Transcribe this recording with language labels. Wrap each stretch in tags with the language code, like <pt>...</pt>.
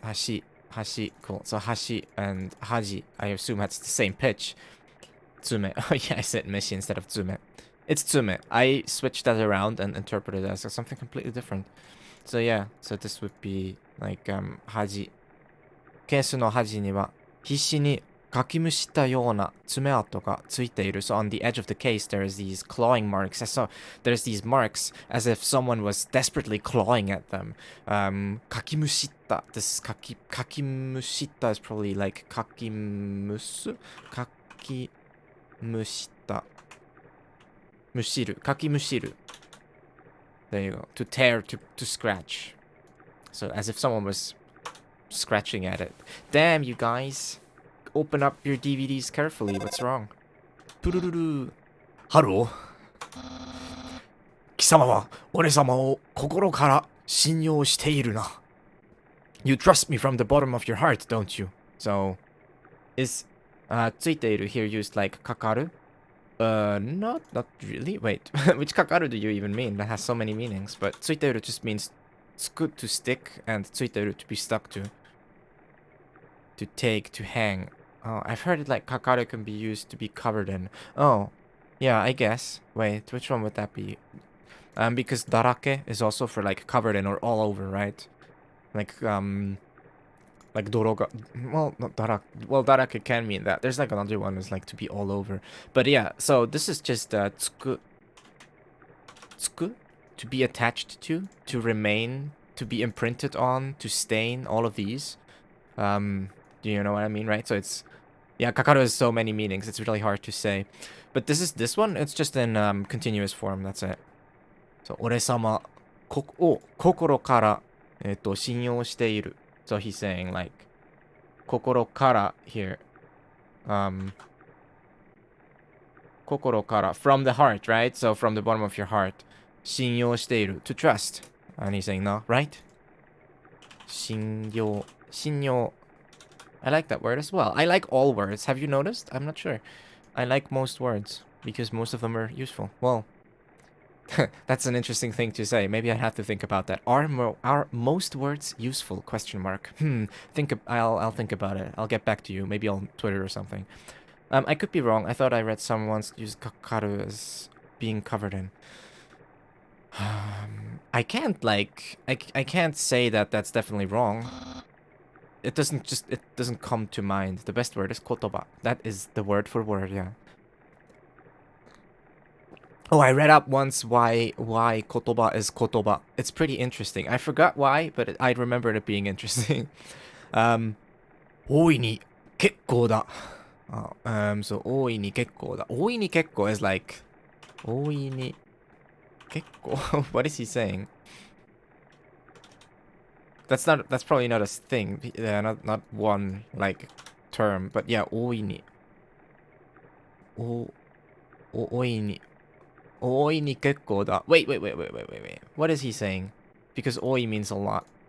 <en>Hashi, cool. So hashi and haji, I assume that's the same pitch. Tsume. Oh yeah, I said meshi instead of tsume. It's tsume. I switched that around and interpreted it as something completely different. So yeah, so this would be like, haji.</en> <ja>Kesu no haji ni wa hishi niかきむしったような爪痕がついている.</ja> <en>So on the edge of the case, there's these clawing marks. So there's these marks as if someone was desperately clawing at them.</en> <ja>かきむしった.</ja> <en>This is かきむしった is probably like かきむす?</en> <ja>かきむした. むしる. かきむしる.</ja> <en>There you go. To tear, to scratch. So as if someone was scratching at it. Damn, you guys. Open up your DVDs carefully. What's wrong? Hello.</en> <ja>貴様は俺様を心から信用しているな。</ja> <en>You trust me from the bottom of your heart, don't you? So, is ついている here used like かかる? Not really. Wait, which かかる do you even mean? That has so many meanings. But ついている just means つく to stick and ついている to be stuck to. To take, to hang. Oh, I've heard it like かかる can be used to be covered in. Oh, yeah, I guess. Wait, which one would that be? Because darake is also for like covered in or all over, right? Like doroga. Well, not darake. Well, darake can mean that. There's like another one is like to be all over. But yeah, so this is just tsuku. Tsuku? To be attached to remain, to be imprinted on, to stain, all of these. Do you know what I mean, right? So it's, yeah, kakaru has so many meanings. It's really hard to say. But this one, it's just in continuous form. That's it.</en> <ja>So, 俺様を心から信用している.</ja> <en>So he's saying like 心から here. 心から from the heart, right? So from the bottom of your heart. 信用している to trust. And he's saying no, right? 信用 I like that word as well. I like all words. Have you noticed? I'm not sure. I like most words because most of them are useful. Well, that's an interesting thing to say. Maybe I have to think about that. Are most words useful? Question mark. I'll think about it. I'll get back to you. Maybe on Twitter or something. I could be wrong. I thought I read someone once use kakaru as being covered in. I can't I can't say that that's definitely wrong. It doesn't come to mind. The best word is kotoba. That is the word for word, yeah. Oh, I read up once why kotoba is kotoba. It's pretty interesting. I forgot why, but I remembered it being interesting.</en> <ja>大いに結構だ.So 大いに結構だ. 大いに結構</ja> <en>is like</en> <ja>大いに結構.</ja> <en>What is he saying? That's probably not a thing. Not one like term, but yeah, 大いに.</en> <ja>大いに Oi ni kekko da.</ja> <en>Wait. What is he saying? Because oi means a lot.</en>